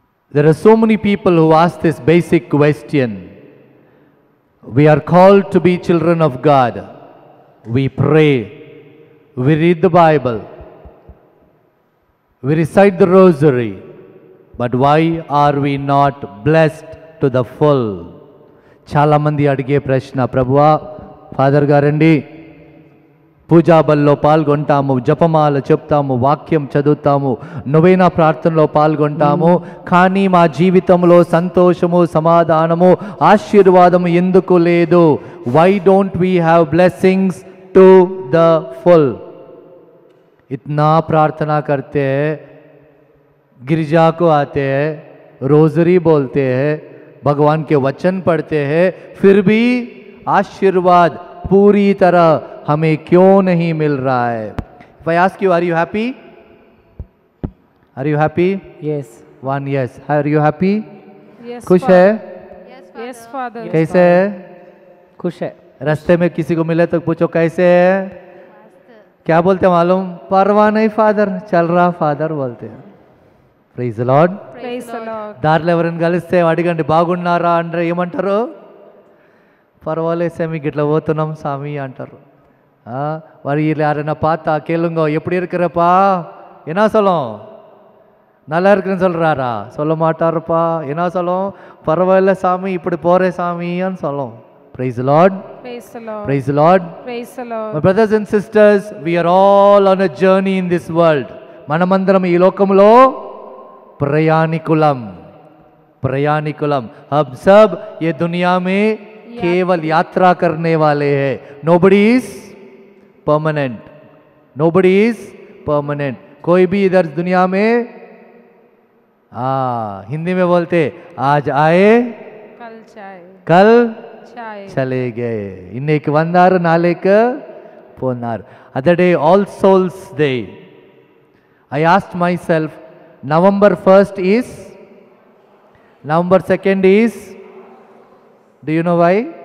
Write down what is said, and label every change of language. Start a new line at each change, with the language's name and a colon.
English: There are so many people who ask this basic question. We are called to be children of God. We pray. We read the Bible. We recite the rosary. But why are we not blessed to the full?
Telugu: చాలా మంది అడిగే ప్రశ్న, ప్రభువా father గారండి పూజా బల్లో పాల్గొంటాము, జపమాల చెప్తాము, వాక్యం చదువుతాము, నొవేనా ప్రార్థనలో పాల్గొంటాము, కానీ మా జీవితంలో సంతోషము, సమాధానము, ఆశీర్వాదము ఎందుకు లేదు?
English: Why don't we have blessings to the full?
Hindi: इतना प्रार्थना करते हैं, गिरजा को आते हैं, रोजरी बोलते हैं, भगवान के वचन पढ़ते हैं, फिर भी आशीर्वाद पूरी तरह हमें क्यों नहीं मिल रहा है?
English: If I ask you, are you happy? Are you happy? Yes. One yes. Are you happy? Yes,
Hindi: खुश
English: Father.
Hindi: है?
English: Yes, Father.
Hindi: कैसे है? खुश है. रास्ते में किसी को मिले तो पूछो कैसे है? क्या बोलते हैं मालूम? परवाह नहीं फादर, चल रहा फादर बोलते हैं.
English: Praise the Lord. Praise the Lord.
Telugu: దారిలో ఎవరైనా కలిస్తే అడిగండి బాగున్నారా అంటే ఏమంటారు? పర్వాలేదు సామి గిట్లా పోతున్నాం సామి అంటారు. వారు
Tamil: இல்லை யாருன்னா பார்த்தா கேளுங்க எப்படி இருக்கிறப்பா, என்ன சொல்லும்? நல்லா இருக்குன்னு சொல்றாரா? சொல்ல மாட்டாருப்பா. என்ன சொல்லும்? பரவாயில்ல சாமி இப்படி போறே சாமின்னு சொல்லும்.
English: Praise the Lord. Praise the Lord. Praise the Lord. Praise the Lord. My brothers and sisters, we are all on a journey in this world.
Telugu: మనమందరం ఈ లోకంలో ప్రయాణికులం. ప్రయాణికులం.
Hindi: हम सब ये दुनिया में केवल यात्रा करने वाले हैं.
English: Nobody is permanent. Nobody is permanent.
Hindi: कोई भी इधर दुनिया में हिंदी में बोलते आज आए कल चाय कल चाय चले गए
Tamil: இன்னைக்கு வந்தாரு நாளைக்கு போனார்.
English: Other day All Souls Day. I asked myself, November 1st is, November 2nd is, do you know why?